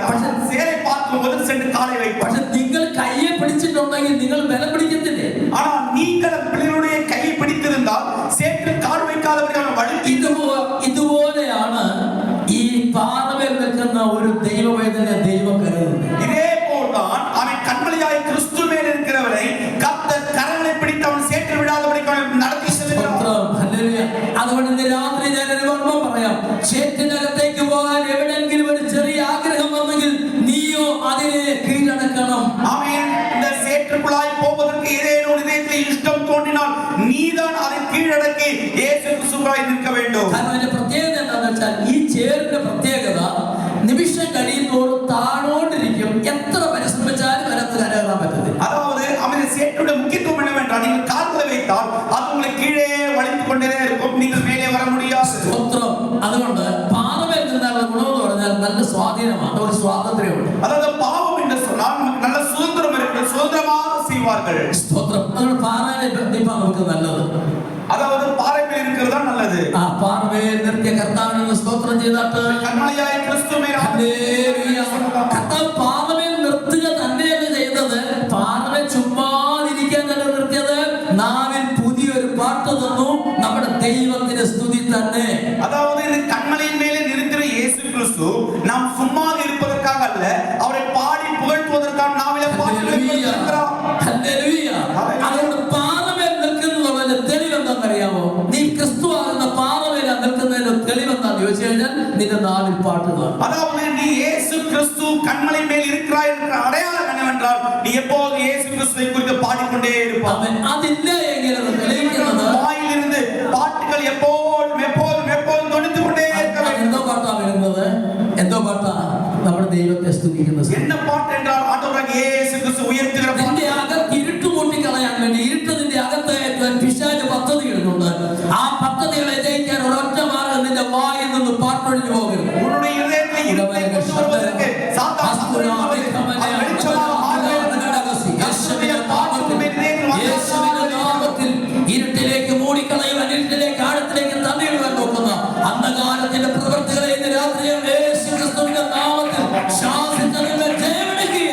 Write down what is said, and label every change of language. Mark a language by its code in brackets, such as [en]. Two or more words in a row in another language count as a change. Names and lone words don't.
[ta] പക്ഷേ சேரை பார்க்கும்போது சென்று காலை வைப்பார். [ml] പക്ഷെ നിങ്ങൾ കയ്യെ പിടിച്ചിട്ടുണ്ടെങ്കിൽ നിങ്ങൾ ബലം പിടിക്കത്തില്ലേ? [ta] ஆனா நீங்கள் பிள்ளைகளுடைய கையை பிடித்திருந்தால் சேற்றில் கால் வைக்காதவர்கள் வழுக்கி. [ml] ഇതുപോലെയാണ് ഈ പാറമേൽ നിൽക്കുന്ന ഒരു ദൈവവേദന ദൈവം കരുതുന്നത്. [ta] இதேபோல்தான் அவன் கண்மலையாய் கிறிஸ்து மேல் இருக்கிறவரை கர்த்தர் கரங்களை பிடித்து அவன் சேற்றில் விடாதபடிக்கு நடத்தி செல்கிறார். [ml] അതുകൊണ്ട് ഇന്ന് രാത്രി ഞാനൊരു മർമ്മം പറയാം. ചേറ്റിനകത്തേക്ക് പോകാൻ എവിടെയെങ്കിലും ഒരു ചെറിയ ആഗ്രഹം വന്നെങ്കിൽ നീയോ അതിനെ കീഴടക്കണം. [ta] அவன் இந்த சேற்றுக்குள்ளாய் போவதற்கு ஏதேனும் இதயத்தில் இஷ்டம் தோன்றினால் நீதான் அதை கீழடக்கி இயேசு கிறிஸ்துவாய் நிற்க வேண்டும். [ml] കാരണം അതിന്റെ പ്രത്യേകത എന്താണെന്ന് വെച്ചാൽ ഈ ചേറിന്റെ പ്രത്യേകത നിമിഷം കഴിയുന്നോറും താഴോണ്ടിരിക്കും. എത്ര പരിശ്രമിച്ചാലും അതിനകത്ത് കരകയറാൻ പറ്റത്തില്ല. [ta] அதாவது அவன் சேற்றுடைய முக்கியத்துவம் என்னவென்றால் நீங்கள் கால்களை வைத்தால் அது உங்களை கீழே வளைத்துக் கொண்டே இருக்கும். நீங்கள் மேலே வர முடியாது. [ml] സ്തോത്രം. അതുകൊണ്ട് പാറമേൽ നിന്നുള്ള ഗുണമെന്ന് പറഞ്ഞാൽ നല്ല സ്വാധീനമാണ്, ഒരു സ്വാതന്ത്ര്യമുണ്ട്. [ta] அதாவது பாவம் என்று சொன்னால் நமக்கு நல்ல சுதந்திரம் இருக்கு, சுதந்திரமாக செய்வார்கள். [ml] സ്തോത്രം. അതുകൊണ്ട് പാറമേൽ നിൽക്കാൻ നമുക്ക് നല്ലത്. அதாவது பாறை மேல் இருக்கிறதா நல்லது. ആ പാറമേൽ നിർത്തിയ കർത്താവിനെ സ്തോത്രം ചെയ്തിട്ട് കന്മലയായ ക്രിസ്തുമേൽ ഹല്ലേലൂയ. കർത്താവ് പാറമേൽ നിർത്തുക തന്നെയാണ് ചെയ്തത്. പാറമേൽ ചുമ്മാതിരിക്കാനല്ല നിർത്തിയത്. നാവിൽ പുതിയൊരു പാട്ട് തന്നു. നമ്മുടെ ദൈവത്തിന്റെ സ്തുതി തന്നെ. [ta] அதாவது இந்த கண்மலையின் மேலே நிறுத்தின இயேசு கிறிஸ்து நாம் சும்மா இருப்பதற்காக அல்ல, அவரை பாடி புகழ்த்துவதற்காக நாவிலே பாட்டு இருக்கிறார். [ml] ഹല്ലേലൂയ. അതുകൊണ്ട് പാറമേൽ നിൽക്കുന്നതിന്റെ തെളിവെന്താണെന്നറിയാമോ? നീ ക്രിസ്തു ആകുന്ന പാറമേൽ നിൽക്കുന്നതിന്റെ തെളിവെന്താന്ന് ചോദിച്ചു കഴിഞ്ഞാൽ നിന്റെ നാവിൽ പാട്ട് കാണും. [ta] அதாவது நீ இயேசு கிறிஸ்து கண்மலை மேல் இருக்கிறாய் என்ற அடையாளம் என்னவென்றால் நீ எப்போதும் இயேசு கிறிஸ்துவை குறித்து பாடிக்கொண்டே இருப்பாய். [ml] അതില്ല എങ്കിൽ അത് തെളിയിക്കുന്നത് [ta] வாயிலிருந்து பாட்டுகள் எப்போதும் எப்போதும் எப்போதும் தொனித்துக் கொண்டே இருக்க வேண்டும். [ml] എന്തോ പാട്ടാ വരുന്നത്? എന്തോ പാട്ടാ? നമ്മുടെ ദൈവത്തെ സ്തുതിക്കുന്ന [ta] என்ன பாட்டு என்றால் ஆண்டவராகிய இயேசு கிறிஸ்து உயர்த்துகிற பாட்டு. [ml] നിന്റെ അകത്ത് ഇരുട്ട് കൂട്ടിക്കളയാൻ വേണ്ടി ഇരുട്ട് നിന്റെ അകത്ത് പിശാച് പദ്ധതി ഇടുന്നുണ്ട്. ആ പദ്ധതികളെ ജയിക്കാൻ ഒരൊറ്റ മാർഗം നിന്റെ വായിൽ നിന്ന് പാട്ടൊഴിഞ്ഞു പോകരുത്. [ta] உன்னுடைய இதயத்தை இருட்டை கொண்டு வருவதற்கு சாத்தான் [ml] യേശുവിന്റെ നാമത്തിൽ ഇരുട്ടിലേക്ക് മൂടിക്കളയുവാൻ, ഇരുട്ടിലേക്ക് ആഴത്തിലേക്ക് തള്ളിയിടുവാൻ നോക്കുന്ന അന്ധകാരത്തിന്റെ പ്രവൃത്തികളെ ഇന്ന് രാത്രി യേശു ക്രിസ്തുവിന്റെ നാമത്തിൽ ശാസിച്ചതിന്മേൽ ജയമെടുക്കുക.